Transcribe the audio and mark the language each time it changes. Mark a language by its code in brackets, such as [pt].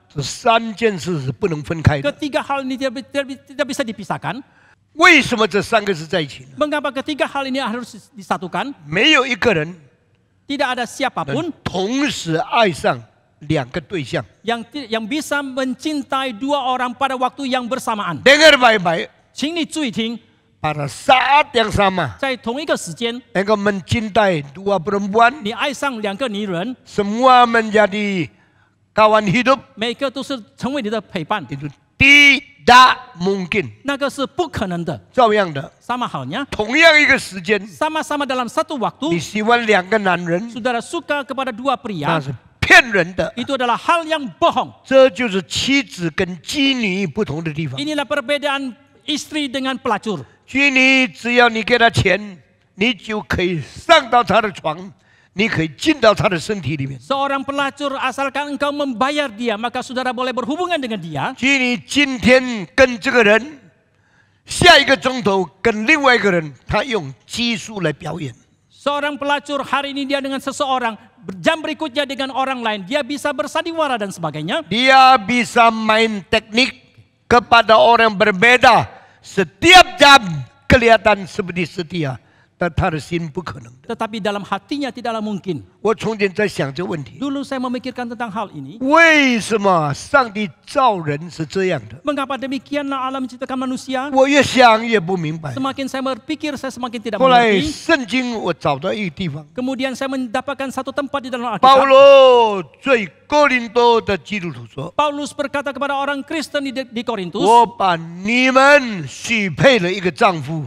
[zh] 这三件事是不能分开的。 [id] Ketiga hal ini tidak bisa dipisahkan. [zh] 为什么这三个是在一起呢？ [id] Mengapa ketiga hal ini harus disatukan? [zh] 没有一个人 [id] Tidak ada siapapun [zh] 能同时爱上两个对象。 [id] yang bisa mencintai dua orang pada waktu yang bersamaan. Dengar baik-baik, [zh] 请你注意听， [id] pada saat yang sama [zh] 在同一个时间， [id] engkau mencintai dua perempuan, [zh] 你爱上两个女人， [id] semua menjadi kawan hidup, [zh] 每个都是成为你的陪伴， [id] itu tidak mungkin. [zh] 那个是不可能的。照样的， [id] Sama halnya, [zh] 同样一个时间， [id] sama-sama dalam satu [zh] 你 [id] waktu, [zh] 喜欢两个男人， [id] saudara suka kepada dua [zh] 那 [id] pria, [zh] 是骗人的。 [id] itu adalah hal yang bohong. [zh] 这就是妻子跟妓女不同的地方。 [id] Inilah perbedaan istri dengan pelacur. [zh] 妓女只要你给她钱，你就可以上到她的床，你可以进到她的身体里面。 [id] Seorang pelacur asalkan engkau membayar dia, maka saudara boleh berhubungan dengan dia. [zh] 妓女今天跟这个人，下一个钟头跟另外一个人，他用技术来表演。 [id] Seorang pelacur hari ini dia dengan seseorang, jam berikutnya dengan orang lain, dia bisa bersandiwara dan sebagainya. Dia bisa main teknik kepada orang berbeda. Setiap jam kelihatan seperti setia, [zh] 但他的心不可能的。 [id] Tetapi dalam hatinya tidaklah mungkin. [zh] 我从前在想这个问题： [id] Dulu saya memikirkan tentang hal ini. [zh] 为什么上帝造人是这样的？ [id] Mengapa demikianlah Allah menciptakan manusia? [zh] 我越想越不明白。 [id] Semakin saya berpikir, saya semakin tidak [zh] 后来 [id] mengerti. [zh] 圣经我找到一个地方， [id] Kemudian saya mendapatkan satu tempat di dalam [zh] 保 [id] Alkitab. [zh] 罗对哥林多的基督徒说 [id] Paulus berkata kepada orang Kristen di：“ Korintus, [zh] 我把你们许配了一个丈夫，